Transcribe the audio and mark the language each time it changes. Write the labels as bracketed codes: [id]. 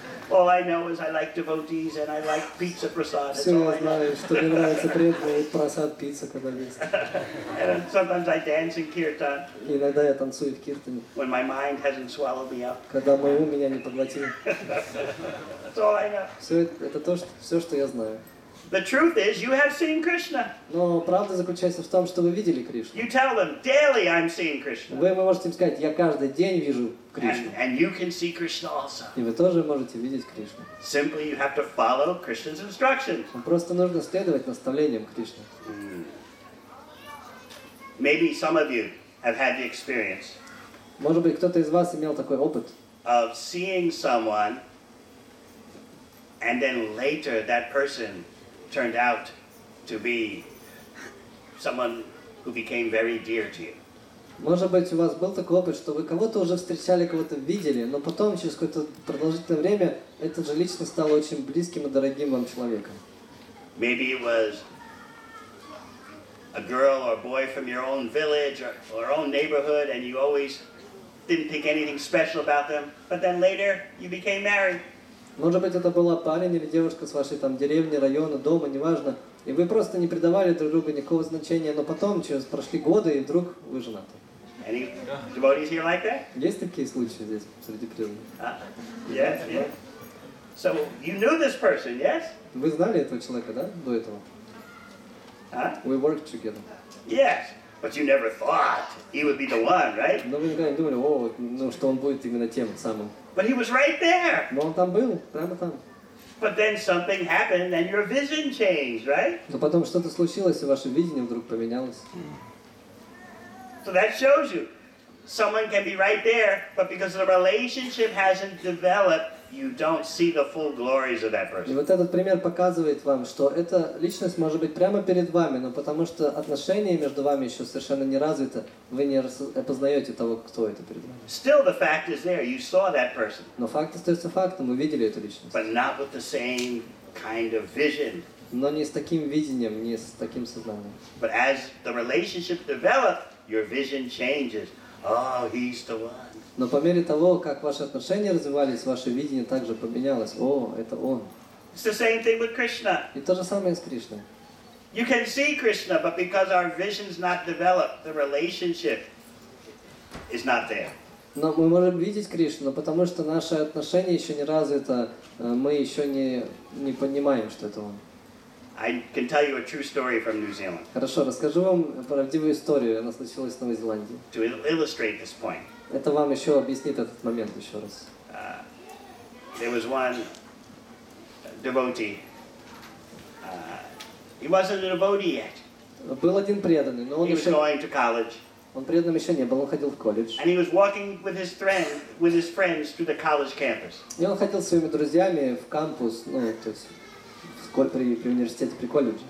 [en] All I know is I like devotees and I like pizza prasad. That's [ru] Все [en] all [ru] я [en] I know. [ru] знаю, что мне нравится преданный просад пицца, когда есть. [en] And sometimes I dance in kirtan [ru] И иногда я танцую в киртане, [en] when my mind hasn't swallowed me up. [ru] когда мой ум меня не поглотил. [en] That's all I know. [ru] Все это все, что я знаю. [en] The truth is, you have seen Krishna. [ru] Но правда заключается в том, что вы видели Кришну. [en] You tell them, daily I'm seeing Krishna. [ru] Вы можете им сказать, я каждый день вижу Кришну. [en] And you can see Krishna also. [ru] И вы тоже можете видеть Кришну. [en] Simply you have to follow Krishna's instructions. [ru] Просто нужно следовать наставлениям Кришны. [en] Maybe some of you have had the experience [ru] Может быть, кто-то из вас имел такой опыт, [en] of seeing someone and then later that person turned out to be someone who became very dear to you. [ru] Может быть, у вас был такой опыт, что вы кого-то уже встречали, кого-то видели, но потом, через какое-то продолжительное время, эта же личность стала очень близким и дорогим вам человеком. [en] Maybe it was a girl or boy from your own village or own neighborhood, and you always didn't think anything special about them, but then later you became married. [ru] Может быть, это была парень или девушка с вашей там деревни, района, дома, неважно, и вы просто не придавали друг другу никакого значения, но потом, прошли годы, и вдруг вы женаты. [en] Any devotees here like that? [ru] Есть такие случаи здесь, среди преданных? [en] Yes, yes. So you knew this person, yes? [ru] Вы знали этого человека, да, до этого? [en] We worked together. Yes, but you never thought he would be the one, right? [ru] Но вы никогда не думали, что он будет именно тем самым. [en] But he was right there. [ru] Но он там был, прямо там. [en] But then something happened and your vision changed, right? [ru] Но потом что-то случилось, и ваше видение вдруг поменялось. [en] So that shows you, someone can be right there, but because the relationship hasn't developed, you don't see the full glories of that [ru] И [en] person. [ru] вот этот пример показывает вам, что эта личность может быть прямо перед вами, но потому что отношения между вами еще совершенно не развиты, вы не опознаете того, кто это перед вами. [en] Still the fact is there, you saw that person, [ru] Но факт остается фактом, вы видели эту личность. [en] but not with the same kind of vision. [ru] Но не с таким видением, не с таким сознанием. [en] But as the relationship developed, your vision changes. Oh, he's the one. [ru] Но по мере того, как ваши отношения развивались, ваше видение также поменялось. О, это он. [en] It's the same thing with Krishna. [ru] И то же самое с Кришной. [en] You can see Krishna, but because our vision's not developed, the relationship is not there. [ru] Но мы можем видеть Кришну, но потому что наше отношение еще не развито, мы еще не понимаем, что это он. [en] I can tell you a true story from New Zealand [ru] Хорошо, расскажу вам правдивую историю. Она случилась в Новой Зеландии. [en] to illustrate this point. [ru] Это вам еще объяснит этот момент еще раз. [en] There was one devotee. He wasn't a devotee yet. [ru] Был один преданный, но он [en] He was [ru] еще... [en] going to college, [ru] Он преданным еще не был, он ходил в колледж. [en] and he was walking with his friends through the college campus. [ru] И он ходил с своими друзьями в кампус, то есть при университете, при колледже.